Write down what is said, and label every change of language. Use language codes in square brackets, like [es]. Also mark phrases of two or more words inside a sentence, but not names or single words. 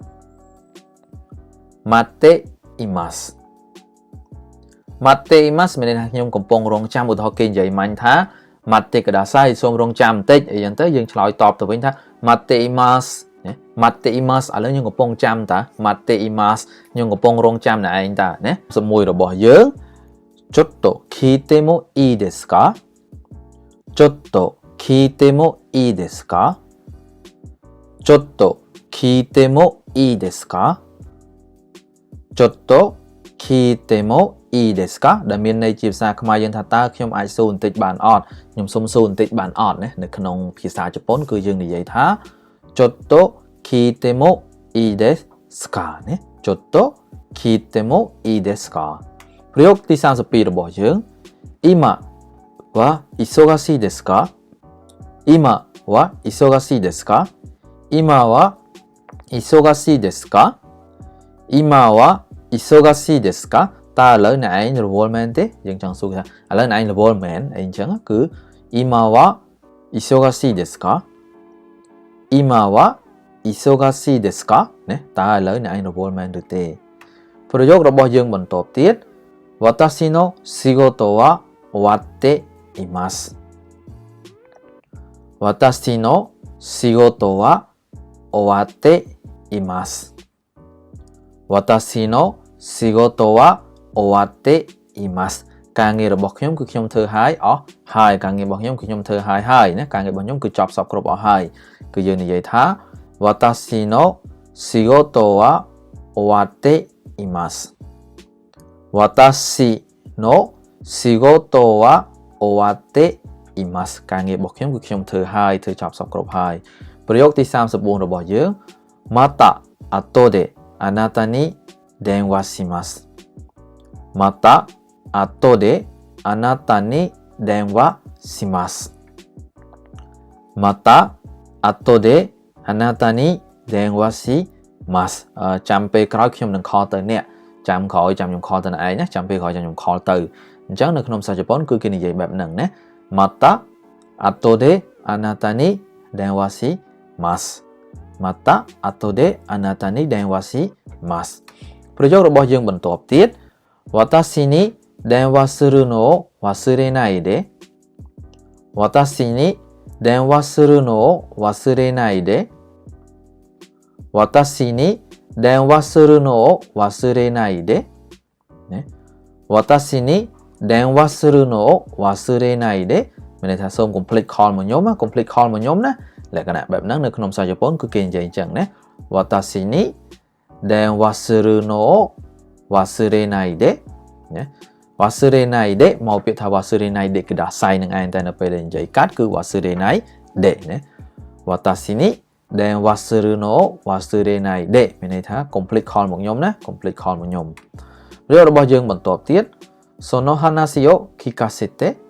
[ja] 待っています 待っています [km] មានន័យថាខ្ញុំកំពុងរងចាំឧទាហរណ៍គេនិយាយមាញ់ថា [ja] 待ってください [km] សូមរងចាំបន្តិច អីចឹងទៅយើងឆ្លើយតបទៅវិញថា [ja] 待っています 待っています [km] ឥឡូវខ្ញុំកំពុងចាំតា [ja] 待っています [km] ខ្ញុំកំពុងរងចាំអ្នកឯងតាណាសំមួយរបស់យើង [ja] ちょっと聞いてもいいですか ちょっと聞いてもいいですか ちょっと [km] kite mo ii desu ka Chotto [ja] 聞いてもいいですか ちょっと聞いてもいいですか [km] Chotto kite mo ii desu ka ដែលមានន័យជាភាសាខ្មែរយើងថាតើខ្ញុំអាចសួរបន្តិចបានអត់ខ្ញុំសុំសួរបន្តិចបានអត់ណា នៅក្នុងភាសាជប៉ុនគឺយើងនិយាយថា [ja] ちょっと聞いてもいいですか [km] ណា [ja] ちょっと聞いてもいいですか [km] ប្រ យោគទី32របស់យើង [ja] 今は忙しいですか 今は忙しいですか 今は忙しい desu ka Ima wa isogashii ですか 今は忙しいですか [km] តើឥឡូវអ្នកឯងរវល់មែនទេយើងចង់សួរថាឥឡូវអ្នកឯងរវល់មែនអីអញ្ចឹងគឺ [ja] 今は忙しいですか 今は忙しいですか [km] Ima wa isogashii desu ka ណាតើឥឡូវអ្នកឯងរវល់មែនឬទេប្រយោគរបស់យើងបន្តទៀត [ja] 私の仕事は終わっています私の仕事は終わっています 私の仕事は終わっています 私の仕事は終わっています Watashi no shigoto wa owatte imasu [km] ការងាររបស់ខ្ញុំគឺខ្ញុំធ្វើ ហើយអស់ហើយការងាររបស់ខ្ញុំគឺខ្ញុំធ្វើហើយណាការងាររបស់ខ្ញុំគឺចប់សពគ្រប់អស់ហើយគឺយើងនិយាយថា [ja] 私の仕事は終わっています 私の仕事は終わっています [km] Watashi no shigoto wa owatte imasu ការងាររបស់ខ្ញុំគឺខ្ញុំធ្វើហើយធ្វើចប់សពគ្រប់ហើយប្រយោគទី34របស់យើង [ja] また後であなたに電話します。また後であなたに電話します。また後であなたに電話します [km] ចាំពេលក្រោយខ្ញុំនឹងខលទៅអ្នកចាំក្រោយចាំខ្ញុំខ លទៅអ្នកឯងណាចាំពេលក្រោយចាំខ្ញុំខលទៅអញ្ចឹងនៅក្នុងភាសាជប៉ុនគឺគេនិយាយបែបហ្នឹងណា [ja] また後であなたに電話しますまた後であなたに電話します [km] ប្រយោគរបស់យើងបន្ទាប់ទៀត [ja] 私に電話するのを忘れないで私に電話するのを忘れないで私に電話するのを忘れないで、ね、私に電話するのを忘れないで [km] មានន័យថាសូម [en] complete call [km] មក ខ្ញុំណា [en] complete call [km] មកខ្ញុំណាលក្ខណៈបែបហ្នឹងនៅក្នុងភាសាជប៉ុនគឺគេនិយាយអញ្ចឹងណា [ja] 私に電話するのを忘れないで [km] ណា忘れないでមកពាក្យថា忘れないでគឺដាក់សៃនឹងឯងតែនៅពេលដែលនិយាយកាត់គឺ忘れないでណា [ja] 私に電話するのを忘れないで [km] មានន័យថា [en] complete call [km] មកខ្ញុំណា [en] complete call [km] មកខ្ញុំរឿងរបស់យើងបន្តទៀត [ja] その話を聞かせて